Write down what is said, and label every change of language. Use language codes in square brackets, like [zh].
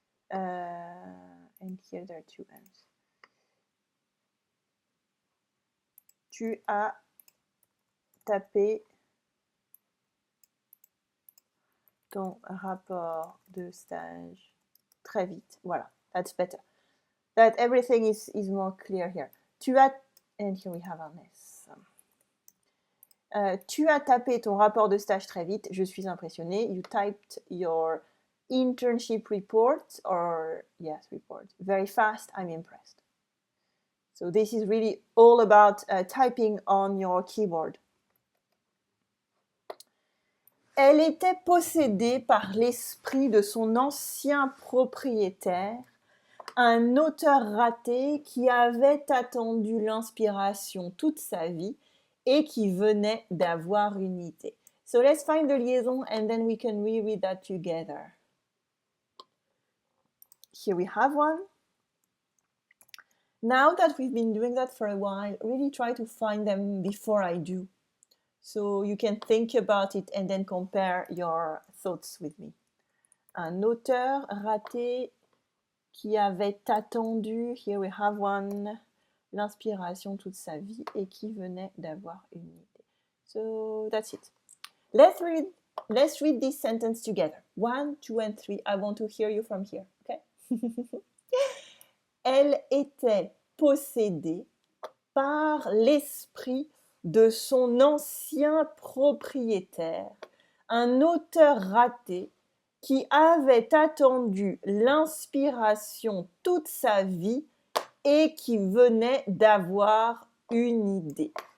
[en] And here there are two M's. [fr] Tu as tapé ton rapport de stage très vite. Voilà, [en] that's better. That everything is more clear here. [fr] Tu as, [en] and here we have an S. [fr] Tu as tapé ton rapport de stage très vite. Je suis impressionnée. [en] You typed your internship report, or yes, report, very fast, I'm impressed. So this is really all about typing on your keyboard. [fr] Elle était possédée par l'esprit de son ancien propriétaire, un auteur raté qui avait attendu l'inspiration toute sa vie et qui venait d'avoir une idée. [en] So let's find the liaison and then we can reread that together. Here we have one. Now that we've been doing that for a while, really try to find them before I do. So you can think about it and then compare your thoughts with me. [fr] Un auteur raté qui avait attendu, [en] here we have one, [fr] l'inspiration toute sa vie et qui venait d'avoir une idée. [en] So that's it. Let's read this sentence together. 1, 2, and 3. I want to hear you from here, okay? [fr] Elle était possédée par l'esprit de son ancien propriétaire, un auteur raté qui avait attendu l'inspiration toute sa vie et qui venait d'avoir une idée.